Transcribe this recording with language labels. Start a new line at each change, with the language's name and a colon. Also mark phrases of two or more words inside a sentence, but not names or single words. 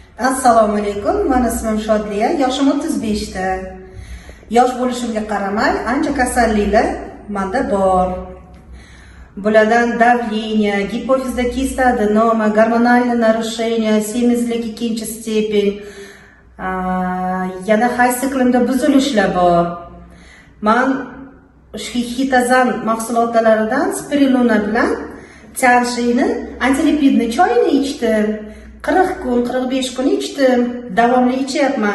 Uzbek: Assalomu alaykum. Men ismim Shodliya, yoshim 35 ta. Yosh bo'lishimga qaramay, ancha kasalliklar menda bor.
Russian: Bulardan давление, гипофизда киста аденома, гормональное нарушение,
Uzbek: semizlik 2-степень, yana hay siklimda buzilishlar bor. Men Hitazan mahsulotlaridan Spirulina bilan Tianshini antilipidni choyini ichdim. 40 kun, 45 kun ichdim, davomli ichyapman.